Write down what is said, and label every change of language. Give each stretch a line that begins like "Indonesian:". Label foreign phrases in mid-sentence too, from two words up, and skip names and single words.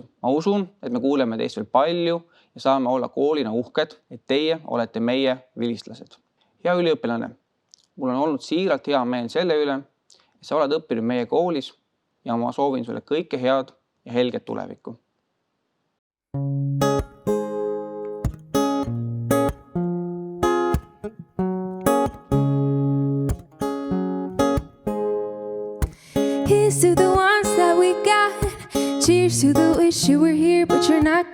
Estonian: Ma usun, et me kuuleme teist veel palju ja saame olla koolina uhked, et teie olete meie vilistlased. Hea üliõpilane, mul on olnud siiralt hea meel selle üle, et sa oled õppinud meie koolis ja ma soovin sulle kõike head ja helget tulevikku.
English: Here's to the ones that we got. Cheers to the wish you were here, but you're not.